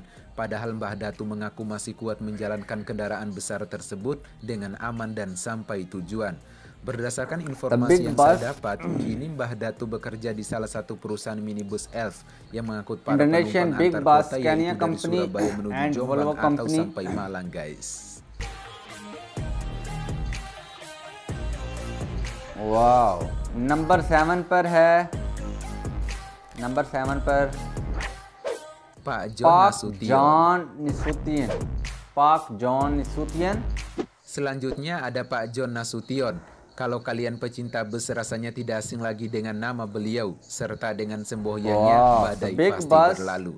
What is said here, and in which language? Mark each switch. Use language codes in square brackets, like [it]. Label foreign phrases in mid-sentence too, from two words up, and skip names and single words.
[id] Padahal Mbah Datu mengaku masih kuat menjalankan kendaraan besar tersebut dengan aman dan sampai tujuan. Berdasarkan informasi yang saya dapat, kini Mbah Datu bekerja di salah satu perusahaan minibus Elf yang mengangkut para penumpang antar kota, yaitu dari Surabaya menuju Jombang atau sampai Malang, guys. [hi] नंबर 7 पर है। नंबर 7 पर Pak John Nasution. [id] Selanjutnya ada Pak John Nasution. Kalau kalian pecinta bus rasanya tidak asing lagi dengan nama beliau, serta dengan semboyannya badai pasti berlalu.